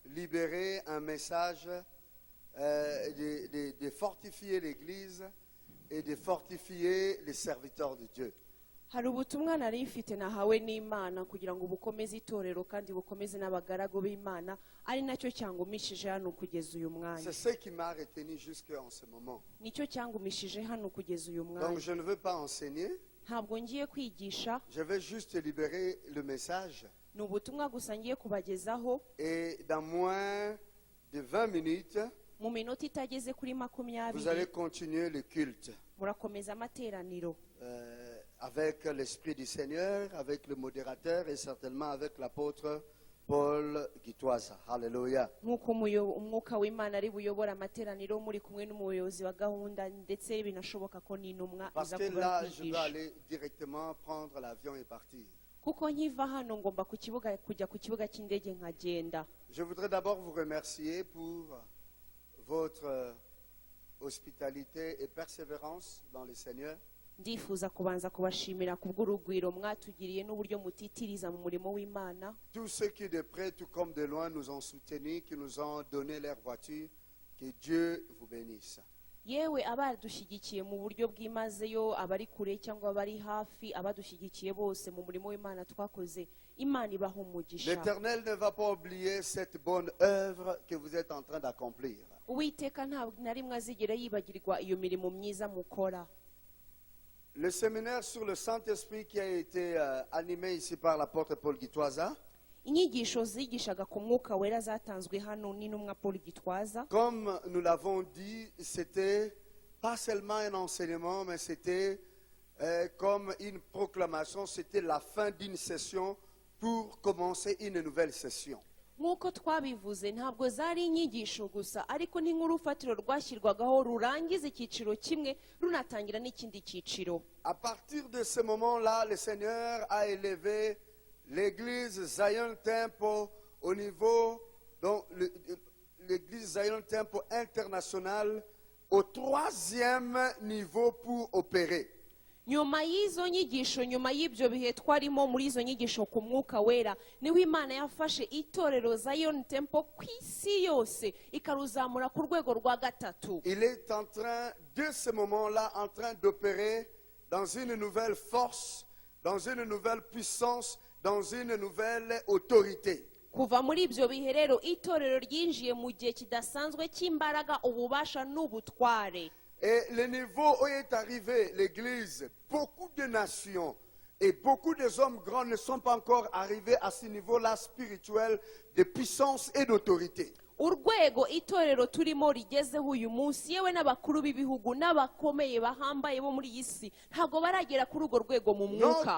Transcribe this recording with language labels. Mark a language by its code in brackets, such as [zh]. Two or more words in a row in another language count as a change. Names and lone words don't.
[fr] libérer un message de fortifier l'Église et de fortifier les serviteurs de Dieu. [rw] hari ubutumwa nari mfite nahawe n'Imana kugira ngo bukomeze itorero kandi bukomeze n'abagaragu b'Imana, ari nacyo cyangumishije hano kugeza uyu mwanya. [fr] C'est ce qui m'a retenu jusqu'en ce moment. [rw] Nicyo cyangumishije hano kugeza uyu Donc mwanya. [fr] je ne veux pas enseigner, [rw] Ntabwo ngiye kwigisha, [fr] je vais juste libérer le message. [rw] ni ubutumwa gusa ngiye kubagezaho. [fr] Et dans moins de 20 minutes, [rw] Mu minota itageze kuri [fr] vous allez 20 continuer le culte [rw] murakomeza amateraniro [fr] avec l'Esprit du Seigneur, avec le modérateur et certainement avec l'apôtre Paul Gitwaza. Alléluia. [rw] nk'uko umwuka w'Imana ari buyobora amateraniro muri kumwe n'umuyobozi wa gahunda, ndetse binashoboka ko n'intumwa Parce iza que kuba [fr] là, je dois [rw] kwigisha. [fr] aller directement prendre l'avion et partir. [rw] Kuko nkiva hano ngomba kujya ku kibuga cy'indege nkagenda. [fr] Je voudrais d'abord vous remercier pour votre hospitalité et persévérance dans le Seigneur. [rw] Ndifuza kubanza kubashimira kubw'urugwiro mwatugiriye n'uburyo mutitiriza mu murimo w'Imana. [fr] Tous ceux qui de près tout comme de loin nous ont soutenus, qui nous ont donné leur voiture, que Dieu vous bénisse. [rw] Yewe abadushyigikiye mu buryo bw'imazeyo, abari kure cyangwa abari hafi, abadushyigikiye bose mu murimo w'Imana twakoze, Imana ibaha umugisha. [fr] L'Éternel ne va pas oublier cette bonne œuvre que vous êtes en train d'accomplir. [rw] Uwiteka ntabwo na rimwe azigera yibagirwa iyo mirimo myiza mukora. [fr] Le séminaire sur le Saint-Esprit qui a été animé ici par l'apôtre Paul Gitwaza, [rw] Inyigisho zigishaga ku mwuka wera zatanzwe hano n'intumwa Paul Gitwaza. [fr] comme nous l'avons dit, c'était pas seulement un enseignement, mais c'était comme une proclamation, c'était la fin d'une session pour commencer une nouvelle session. [rw] Nk'uko twabivuze, ntabwo zari inyigisho gusa, ariko ni nk'urufatiro rwashyirwagaho rurangiza icyiciro kimwe runatangira n'ikindi cyiciro. [fr] À partir de ce moment-là, le Seigneur a élevé l'église Zion Temple au niveau, donc l'église Zion Temple internationale au 3e niveau pour opérer. [rw] Nyuma y'izo nyigisho, nyuma y'ibyo bihe twarimo muri izo nyigisho ku mwuka wera, niho Imana yafashe itorero Zion Temple ku isi yose ikaruzamura ku rwego rwa 3. [fr] Il est en train, de ce moment-là, en train d'opérer dans une nouvelle force, dans une nouvelle puissance, dans une nouvelle autorité. [rw] Kuva muri ibyo bihe rero, itorero ryinjiye mu gihe kidasanzwe cy'imbaraga, ububasha n'ubutware. [fr] Et le niveau où est arrivé l'église, beaucoup de nations et beaucoup des hommes grands ne sont pas encore arrivés à ce niveau-là spirituel de puissance et d'autorité. [rw] Urwego itorero turimo rigezeho uyu munsi, yewe n'abakuru b'ibihugu n'abakomeye bahambaye bo muri iyi si ntabwo baragera kuri urwo rwego mu mwuka.